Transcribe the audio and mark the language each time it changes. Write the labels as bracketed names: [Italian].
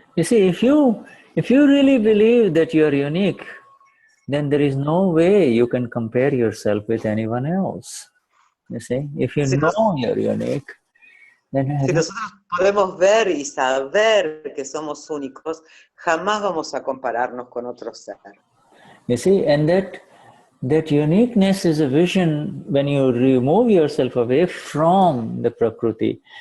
[English] You see, if you really believe that you are unique, then there is no way you can compare yourself with anyone else. You see, if you know you're unique, then [Spanish] si nosotros podemos ver y saber que somos únicos, jamás vamos a compararnos con otro ser. [English] You see, and that uniqueness is a vision when you remove yourself away from the Prakriti.